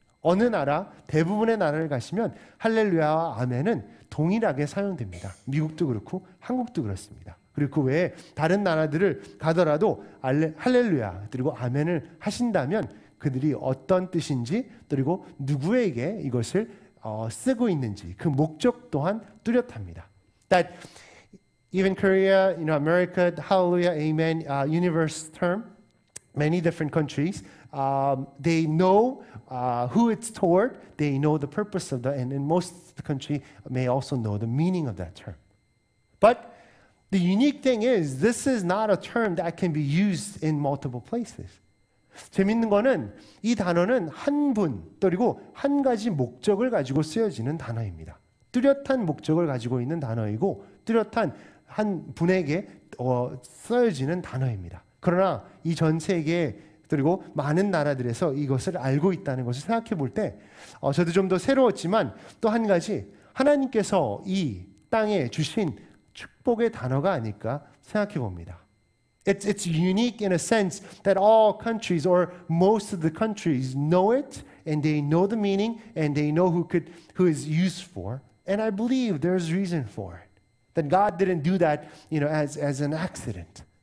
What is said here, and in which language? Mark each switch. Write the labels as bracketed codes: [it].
[ko] 어느 나라, 대부분의 나라를 가시면 할렐루야와 아멘은 동일하게 사용됩니다. 미국도 그렇고 한국도 그렇습니다. 그리고 그 외에 다른 나라들을 가더라도 할렐루야 그리고 아멘을 하신다면 그들이 어떤 뜻인지 그리고 누구에게 이것을 쓰고 있는지 그 목적 또한 뚜렷합니다. [en] That even Korea, America, Hallelujah, Amen, universe term. Many different countries, they know who it's toward, they know the purpose of and in most of the country may also know the meaning of that term. But the unique thing is, this is not a term that can be used in multiple places. [ko] 재밌는 거는 이 단어는 한 분, 그리고 한 가지 목적을 가지고 쓰여지는 단어입니다. 뚜렷한 목적을 가지고 있는 단어이고 뚜렷한 한 분에게 쓰여지는 단어입니다. 그러나 이 전 세계 그리고 많은 나라들에서 이것을 알고 있다는 것을 생각해 볼 때 저도 좀 더 새로웠지만 또 한 가지 하나님께서 이 땅에 주신 축복의 단어가 아닐까 생각해 봅니다. [en] It's unique in a sense that all countries or most of the countries know it and they know the meaning and they know who is used for. And I believe there's reason for it. That God didn't do that, as an accident.